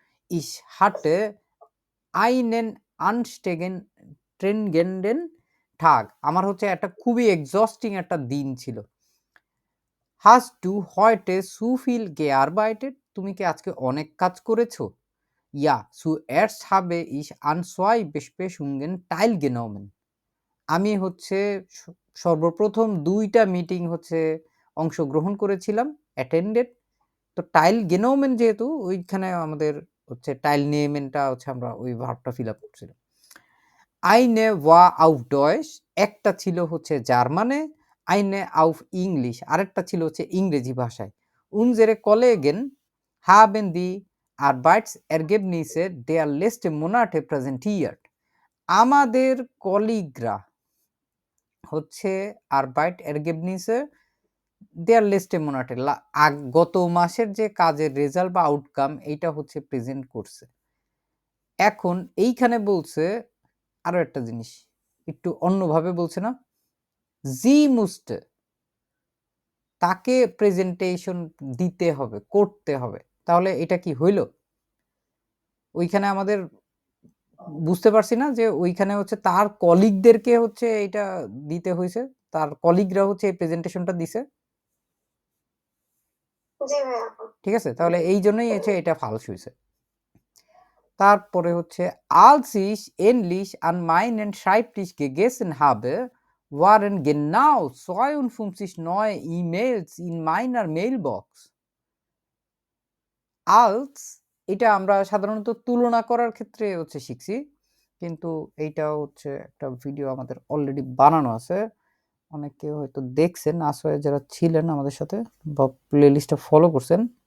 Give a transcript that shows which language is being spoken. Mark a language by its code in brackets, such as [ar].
[de] ich hatte einen anstrengenden Tag, [bn] আমার হচ্ছে একটা খুবই এক্সস্টিং একটা দিন ছিল। [de] hast du heute zu viel gearbeitet, [bn] তুমি কি আজকে অনেক কাজ করেছো? [de] Ja, zuerst habe ich an 2 Besprechungen teilgenommen. [bn] আমি হচ্ছে সর্বপ্রথম ২টা মিটিং হচ্ছে অংশগ্রহণ করেছিলাম, অ্যাটেন্ডেড। তো teilgenommen যেহেতু ওইখানে আমাদের হচ্ছে teilnehmen-টা হচ্ছে আমরা ওই ভার্বটা ফিল আপ করছিলাম। [de] eine war auf Deutsch, [bn] একটা ছিল হচ্ছে জার্মানে, [de] eine auf English, [bn] আরেকটা ছিল হচ্ছে ইংরেজি ভাষায়। [de] unsere Kollegen haben die Arbeitsergebnisse der letzten Monate präsentiert. [bn] আমাদের কলিগরা হচ্ছে [de] Arbeitsergebnisse der letzten Monate, [bn] গত মাসের যে কাজের রেজাল্ট বা আউটকাম এইটা হচ্ছে প্রেজেন্ট করছে। এখন এইখানে বলছে আরো একটা জিনিস, একটু অন্যভাবে বলছে না, জি মুস্তে, তাকে প্রেজেন্টেশন দিতে হবে, করতে হবে। তাহলে এটা কি হইল? ওইখানে আমাদের বুঝতে পারছি না যে ওইখানে হচ্ছে তার কলিগদেরকে হচ্ছে এটা দিতে হয়েছে, তার কলিগরা হচ্ছে এই প্রেজেন্টেশনটা দিছে। জি ভাইয়া। ঠিক আছে, তাহলে এই জন্যই হচ্ছে এটা ফালস হয়েছে। তারপরে হচ্ছে [de] als ich endlich an meinen Schreibtisch gegessen habe, waren genau 52 neue E-Mails in meiner Mailbox. [bn] als এটা আমরা সাধারণত তুলনা করার ক্ষেত্রে হচ্ছে শিখছি, কিন্তু এইটা হচ্ছে একটা ভিডিও আমাদের অলরেডি বানানো আছে, অনেকে হয়তো দেখছেন, আসলে যারা ছিলেন আমাদের সাথে বা প্লেলিস্টটা ফলো করছেন।